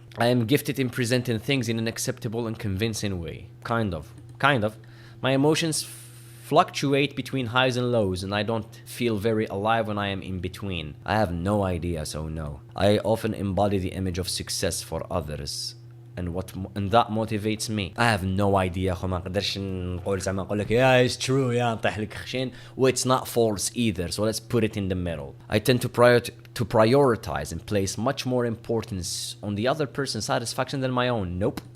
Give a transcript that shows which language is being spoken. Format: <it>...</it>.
<en>I am gifted in presenting things in an acceptable and convincing way. Kind of. My emotions fluctuate between highs and lows, and I don't feel very alive when I am in between. I have no idea, so no. I often embody the image of success for others. And that motivates me. I have no idea.</en> <ar>ما نقدرش نقول زعما نقول لك</ar> <en>yeah it's true yeah</en> <ar>نطيح لك خشين.</ar> <en>Well, it's not false either. So let's put it in the middle. I tend to prioritize and place much more importance on the other person's satisfaction than my own. Nope.</en>